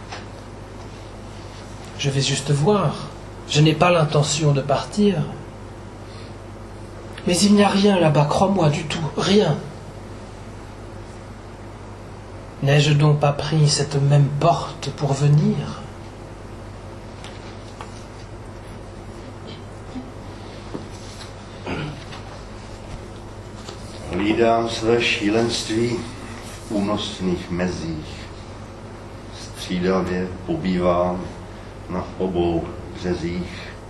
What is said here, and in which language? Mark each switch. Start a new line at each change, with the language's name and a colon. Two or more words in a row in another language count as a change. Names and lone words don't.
French: Je vais juste voir. Je n'ai pas l'intention de partir. Mais il n'y a rien là-bas, crois-moi, du tout, rien. N'ai-je donc pas pris cette même porte pour venir?
Czech: Hlídám své šílenství v únosných mezích. Střídavě pobývám na obou březích.